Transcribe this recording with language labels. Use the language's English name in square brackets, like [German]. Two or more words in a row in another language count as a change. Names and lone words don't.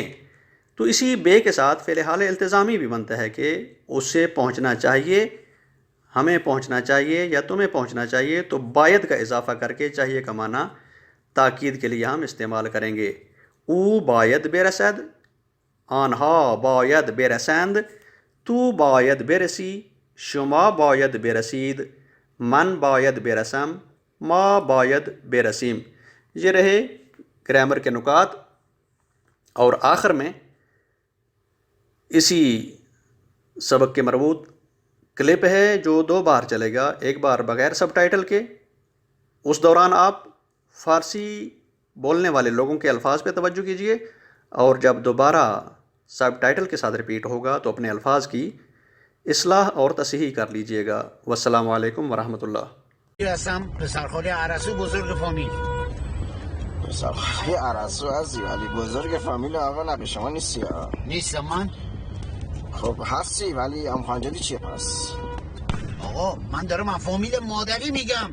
[Urdu] تو اسی بے کے ساتھ فعل حال التزامی بھی بنتا ہے کہ اس سے پہنچنا چاہیے، ہمیں پہنچنا چاہیے یا تمہیں پہنچنا چاہیے تو باید کا اضافہ کر کے چاہیے کا معنی تاکید کے لیے ہم استعمال کریں گے. [Persian] او باید برسد، آنها باید برسند، تو باید برسی، شما باید برسید، من باید برسم، ما باید برسیم. [Urdu] یہ رہے گرامر کے نکات. اور آخر میں اسی سبق کے مربوط کلپ ہے جو 2 بار چلے گا، ایک بار بغیر سب ٹائٹل کے. اس دوران آپ فارسی بولنے والے لوگوں کے الفاظ پہ توجہ کیجیے، اور جب دوبارہ سب ٹائٹل کے ساتھ ریپیٹ ہوگا تو اپنے الفاظ کی اصلاح اور تصحیح کر لیجیے گا. [Arabic] والسلام علیکم ورحمۃ اللہ. [Persian] هستم پسرخاله عرسو بزرگ فامیل. پسرخاله عرسو هستی ولی بزرگ فامیل آقا نقی شما نیستی ها؟ نیستم من. خب هستی ولی امخانجلی چیه پس؟ آقا من دارم از فامیل مادری میگم.